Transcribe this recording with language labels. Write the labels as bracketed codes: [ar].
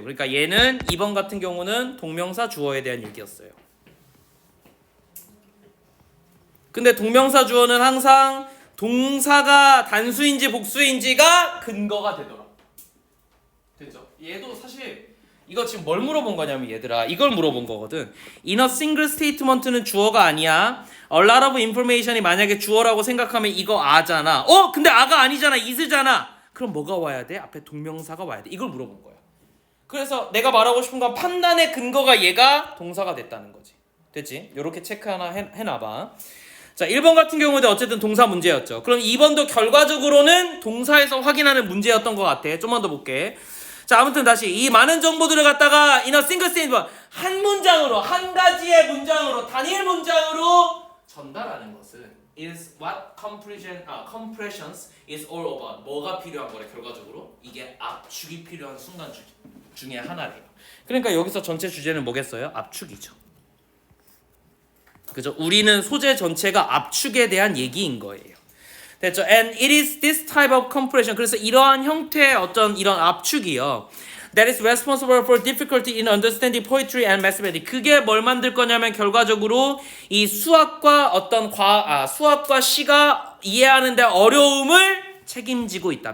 [ko] 그러니까 얘는 2번 같은 경우는 동명사 주어에 대한 얘기였어요. 근데 동명사 주어는 항상 동사가 단수인지 복수인지가 근거가 되더라. 됐죠? 얘도 사실 이거 지금 뭘 물어본 거냐면 얘들아 이걸 물어본 거거든. [en] In a single statement [ko] 는 주어가 아니야. [en] A lot of information [ko] 이 만약에 주어라고 생각하면 이거 아잖아. 근데 아가 아니잖아. is잖아. 그럼 뭐가 와야 돼? 앞에 동명사가 와야 돼. 이걸 물어본 거야. 그래서 내가 말하고 싶은 건 판단의 근거가 얘가 동사가 됐다는 거지. 됐지? 요렇게 체크 하나 해놔봐. 자, 1번 같은 경우도 어쨌든 동사 문제였죠. 그럼 2번도 결과적으로는 동사에서 확인하는 문제였던 것 같아. 좀만 더 볼게. 자, 아무튼 다시 이 많은 정보들을 갖다가 [en] in a single statement [ko] 한 문장으로 한 가지의 문장으로 단일 문장으로 전달하는 것은 [en] is what compressions is all about. [ko] 뭐가 필요한 거래 결과적으로? 이게 압축이 필요한 순간 중에 하나래요. 그러니까 여기서 전체 주제는 뭐겠어요? 압축이죠. 그죠? 우리는 소재 전체가 압축에 대한 얘기인 거예요. 됐죠? [en] And it is this type of compression. [ko] 그래서 이러한 형태의 어떤 이런 압축이요. [en] That is responsible for difficulty in understanding poetry and mathematics. [ko] 그게 뭘 만들 거냐면 결과적으로 이 수학과 수학과 시가 이해하는데 어려움을 책임지고 있다.